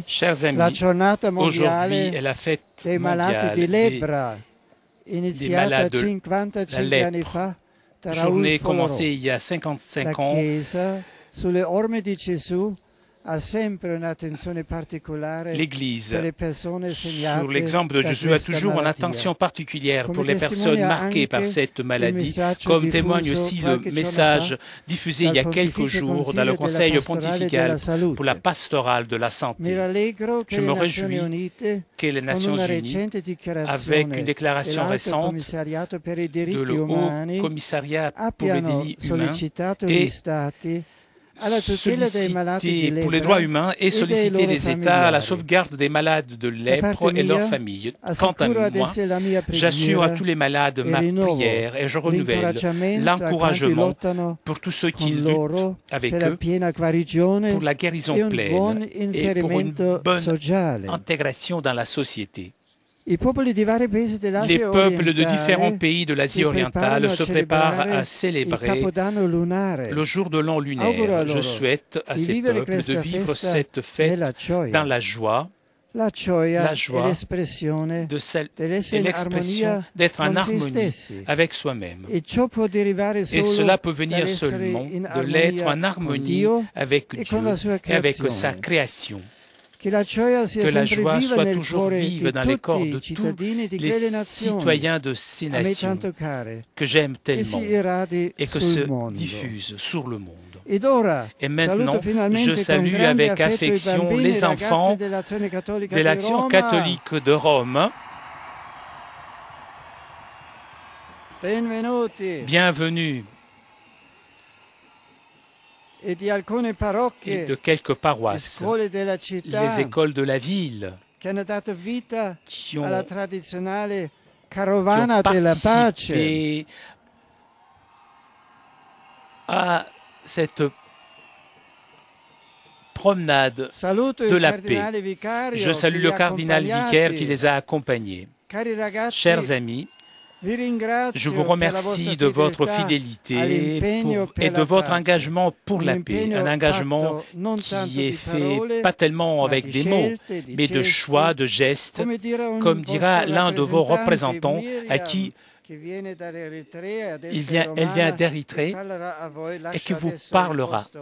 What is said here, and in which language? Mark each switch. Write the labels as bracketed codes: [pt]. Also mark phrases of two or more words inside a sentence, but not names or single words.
[fr] Chers [it] la [fr] amis, [it] giornata [fr] aujourd'hui [it] mondiale [fr] est la fête [it] dei malati [fr] mondiale [it] di [fr] des [it] lebbra, iniziata [fr] malades de [it] 55 anni [fr] lèpre. [it] fa da Raoul [fr] Journée [it] Folorò. [fr] commencée il y a 55 [it] La [fr] ans. [it] Chiesa, sulle orme di Gesù, ha sempre un'attenzione particolare [fr] L'Église, [it] per le persone segnate [fr] sur l'exemple de [it] da [fr] Jésus, a [it] questa [fr] toujours une [it] malattia. [fr] attention particulière [it] Come [fr] pour les personnes [it] testimonia [fr] marquées par [it] anche [fr] cette [it] il [fr] maladie, [it] messaggio [fr] comme [it] diffuso [fr] témoigne aussi le [it] qualche giorno [fr] message [it] fa [fr] diffusé il y a [it] dal [fr] quelques [it] Pontificio [fr] jours dans le [it] Consiglio [fr] Conseil [it] della Pastorale [fr] pontifical [it] della Salute. [fr] pour la pastorale de la [it] Mi [fr] santé. [it] rallegro che [fr] Je [it] le [fr] me [it] Nazioni [fr] réjouis [it] Unite, [fr] que les [it] con [fr] Nations [it] una [fr] Unies, [it] recente dichiarazione [fr] avec une déclaration [it] dell'Alto [fr] récente [it] Commissariato per i [fr] de [it] diritti [fr] le Haut [it] umani, [fr] Commissariat pour les [it] abbiano [fr] délits humains [it] sollecitato gli [fr] et [it] Stati alla tutela dei malati di [fr] sollicité pour les [it] lebbra [fr] droits humains et [it] e dei [fr] solliciter [it] loro [fr] les États à la [it] familiari. [fr] sauvegarde des malades de [it] Da [fr] lèpre [it] parte [fr] et leurs [it] mia, [fr] familles. Quant à [it] assicuro ad [fr] moi, [it] esse la mia [fr] j'assure à [it] preghiera [fr] tous les malades [it] e [fr] ma [it] rinnovo [fr] prière et je renouvelle [it] l'incoraggiamento a quanti [fr] l'encouragement [it] lottano [fr] pour tous ceux qui [it] con loro [fr] luttent avec [it] per la [fr] eux [it] piena guarigione [fr] pour la [it] e [fr] guérison [it] un buon [fr] pleine et pour une [it] inserimento [fr] bonne [it] sociale. [fr] intégration dans la société. [it] I popoli di vari paesi [fr] Les [it] dell'Asia [fr] peuples de différents [it] orientale [fr] pays de l'Asie [it] si [fr] orientale [it] preparano [fr] se [it] a [fr] préparent [it] celebrare [fr] à [it] il [fr] célébrer [it] Capodanno lunare. [fr] le jour de l'an [it] Auguro a [fr] lunaire. Je [it] loro [fr] souhaite à [it] di [fr] ces [it] vivere [fr] peuples de [it] questa [fr] vivre [it] festa [fr] cette fête [it] nella gioia. [fr] dans la joie [it] La gioia [fr] la [it] è [fr] joie [it] l'espressione [fr] de celle [it] dell'essere [fr] et [it] in [fr] l'expression [it] armonia [fr] d'être en [it] con se [fr] harmonie [it] stessi. [fr] avec soi-même. [it] E ciò può derivare [fr] Et [it] solo [fr] cela peut venir [it] dall'essere [fr] seulement [it] in [fr] de l'être en [it] armonia con [fr] harmonie [it] Dio [fr] avec [it] e [fr] Dieu [it] con la sua [fr] et avec [it] creazione. [fr] sa création. [it] Che la gioia sia [fr] Que la [it] sempre [fr] joie [it] viva [fr] soit [it] nel [fr] toujours [it] cuore [fr] vive [it] di [fr] dans les corps [it] tutti [fr] de [it] i [fr] tous [it] cittadini di [fr] les [it] quelle nazioni [fr] citoyens de ces [it] a me [fr] nations [it] tanto care [fr] que j'aime [it] e si [fr] tellement [it] irradi [fr] et que [it] sul [fr] se [it] mondo. [fr] diffusent sur le monde. [it] Ed ora [fr] Et [it] saluto [fr] maintenant, [it] finalmente [fr] je [it] con [fr] salue [it] grande [fr] avec [it] affetto i [fr] affection [it] bambini e [fr] les [it] ragazzi [fr] enfants [it] dell'Azione Cattolica [fr] de [it] di [fr] l'Action [it] Roma. [fr] catholique de Rome. [it] Benvenuti. [fr] Bienvenue [it] E di alcune parrocchie [fr] et de quelques [it] e [fr] paroisses, [it] scuole della città [fr] les écoles de la ville [it] che hanno dato vita [fr] qui [it] alla [fr] ont [it] tradizionale carovana della pace. [fr] participé à cette promenade [it] Saluto [fr] de [it] il [fr] la [it] cardinale [fr] paix. [it] vicario [fr] Je salue [it] che [fr] le [it] li ha [fr] cardinal vicaire qui [it] accompagnati [fr] les a accompagnés. Chers amis, je vous remercie de votre fidélité et de votre engagement pour la paix, un engagement qui est fait pas tellement avec des mots, mais de choix, de gestes, comme dira l'un de vos représentants à qui elle vient d'Érythrée et qui vous parlera.